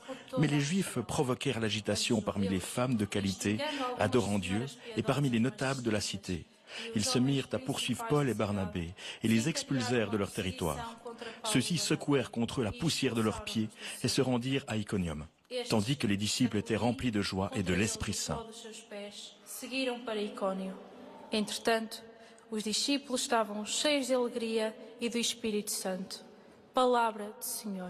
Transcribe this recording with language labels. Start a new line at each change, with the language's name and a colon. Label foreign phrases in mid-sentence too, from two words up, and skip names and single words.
French: Mais les Juifs provoquèrent l'agitation parmi les femmes de qualité, adorant Dieu, et parmi les notables de la cité. Ils se mirent à poursuivre Paul et Barnabé, et les expulsèrent de leur territoire. Ceux-ci secouèrent contre eux la poussière de leurs pieds, et se rendirent à Iconium, tandis que les disciples étaient remplis de joie et de l'Esprit Saint.
Portuguese: Os discípulos estavam cheios de alegria e do Espírito Santo. Palavra do Senhor.